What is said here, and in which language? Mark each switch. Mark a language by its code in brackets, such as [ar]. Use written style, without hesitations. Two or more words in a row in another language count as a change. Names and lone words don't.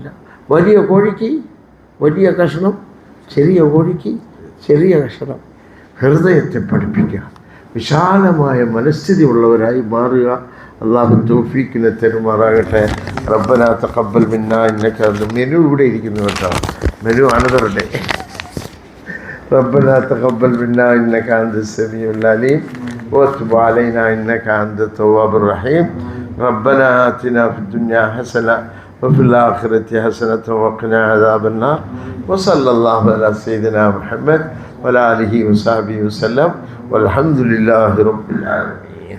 [ml] വലിയ കോഴിക്ക് വലിയ കഷ്ണം, ചെറിയ കോഴിക്ക് ചെറിയ കഷ്ണം. ഹൃദയത്തെ പഠിപ്പിക്കുക, വിശാലമായ മനസ്ഥിതി ഉള്ളവരായി മാറുക. അള്ളാഹു തൗഫീഖിനെ തരുമാറാകട്ടെ. [ar] ربنا تقبل منا إنك [ml] മെനു ഇവിടെ ഇരിക്കുന്നു കേട്ടോ, മെനു അനദറുടെ. [ar] ربنا تقبل منا إنك أنت السميع العليم وتب علينا إنك أنت التواب الرحيم. ربنا آتنا في الدنيا حسنة وفي الآخرة حسنة وقنا عذاب النار. وصلى الله على سيدنا محمد. وعلى آله وصحبه وسلم والحمد لله رب العالمين.